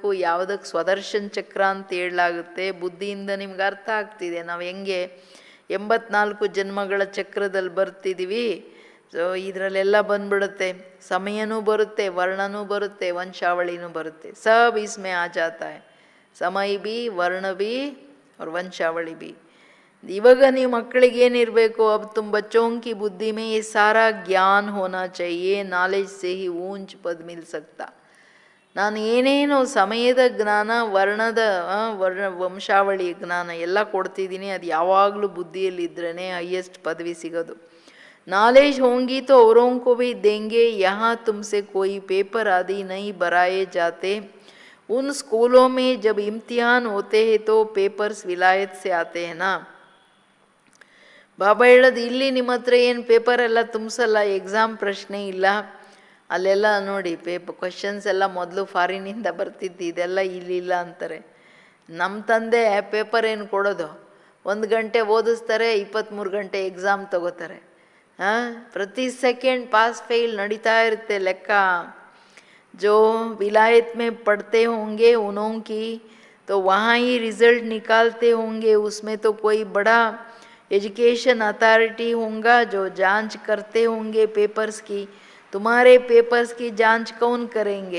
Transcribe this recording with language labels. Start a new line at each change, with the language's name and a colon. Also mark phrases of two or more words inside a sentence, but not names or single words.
Kannada: ಯಾವುದಕ್ಕೆ ಸ್ವದರ್ಶನ್ ಚಕ್ರ ಅಂತ ಹೇಳಲಾಗುತ್ತೆ. ಬುದ್ಧಿಯಿಂದ ನಿಮ್ಗೆ ಅರ್ಥ ಆಗ್ತಿದೆ ನಾವು ಹೆಂಗೆ 84 ಜನ್ಮಗಳ ಚಕ್ರದಲ್ಲಿ ಬರ್ತಿದ್ದೀವಿ. ಸೊ ಇದರಲ್ಲೆಲ್ಲ ಬಂದ್ಬಿಡುತ್ತೆ. ಸಮಯನೂ ಬರುತ್ತೆ, ವರ್ಣನೂ ಬರುತ್ತೆ, ವಂಶಾವಳಿನೂ ಬರುತ್ತೆ.
Hindi: सब इसमें आ जाता है. समय भी, वर्ण भी और वंशावली भी.
Kannada: ಇವಾಗ ನೀವು ಮಕ್ಕಳಿಗೆ ಏನಿರಬೇಕು?
Hindi: अब तुम बच्चों की बुद्धि में ये सारा ज्ञान होना चाहिए. नॉलेज से ही ऊंच पद मिल सकता.
Kannada: ನಾನು ಏನೇನು ಸಮಯದ ಜ್ಞಾನ, ವರ್ಣದ ವಂಶಾವಳಿ ಜ್ಞಾನ ಎಲ್ಲ ಕೊಡ್ತಿದ್ದೀನಿ. ಅದು ಯಾವಾಗಲೂ ಬುದ್ಧಿಯಲ್ಲಿದ್ರೇ ಹೈಯೆಸ್ಟ್ ಪದವಿ ಸಿಗೋದು.
Hindi: नॉलेज होंगी तो औरों को भी देंगे. यहाँ तुमसे कोई पेपर आदि नहीं भराए जाते. उन स्कूलों में जब इम्तिहान होते हैं तो पेपर्स विलायत से आते हैं ना.
Kannada: ಬಾಬಾ ಹೇಳೋದು, ಇಲ್ಲಿ ನಿಮ್ಮ ಹತ್ರ ಏನು ಪೇಪರ್ ಎಲ್ಲ ತುಂಬಿಸಲ್ಲ, ಎಕ್ಸಾಮ್ ಪ್ರಶ್ನೆ ಇಲ್ಲ. ಅಲ್ಲೆಲ್ಲ ನೋಡಿ ಕ್ವಶನ್ಸ್ ಎಲ್ಲ ಮೊದಲು ಫಾರಿನಿಂದ ಬರ್ತಿದ್ದು, ಇದೆಲ್ಲ ಇಲ್ಲಿಲ್ಲ ಅಂತಾರೆ. ನಮ್ಮ ತಂದೆ ಪೇಪರ್ ಏನು ಕೊಡೋದು, 1 ಗಂಟೆ ಓದಿಸ್ತಾರೆ, 23 ಗಂಟೆ ಎಕ್ಸಾಮ್ ತಗೋತಾರೆ. ಪ್ರತಿ ಸೆಕೆಂಡ್ ಪಾಸ್ ಫೇಲ್ ನಡೀತಾ ಇರುತ್ತೆ ಲೆಕ್ಕ.
Hindi: जो विलायत में पढ़ते होंगे उन्हों की तो वहाँ ही रिज़ल्ट निकालते होंगे. उसमें तो कोई बड़ा एजुकेशन अथॉरिटी होगा जो जांच करते होंगे पेपर्स की. तुम्हारे पेपर्स की जांच कौन करेंगे?